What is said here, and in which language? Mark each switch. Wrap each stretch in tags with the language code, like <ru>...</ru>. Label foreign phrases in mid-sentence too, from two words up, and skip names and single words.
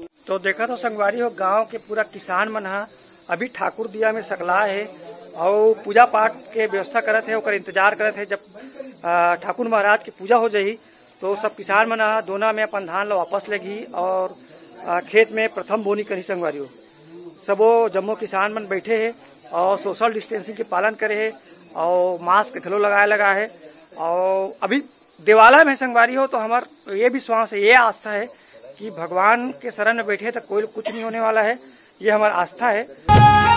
<hne>तो देखा तो संगवारी हो गांव के पूरा किसान मन अभी ठाकुर दिया में सकला है और पूजा पाठ के व्यवस्था करत है और इंतजार करत है जब ठाकुर महाराज की पूजा हो जाही तो सब किसान मन दोना में अपन धान ला वापस लेगी और खेत में प्रथम बोनी करी संगवारी हो। सबो जम्मो किसान मन बैठे है और</hne> <en>social distancing</en> <hne>के पालन करे है और मास्क घलो लगा है और अभी देवालय में संगवारी हो तो हमार ये विश्वास है, ये आस्था है कि भगवान के शरण में बैठे तो कोई कुछ नहीं होने वाला है, ये हमारा आस्था है।</hne>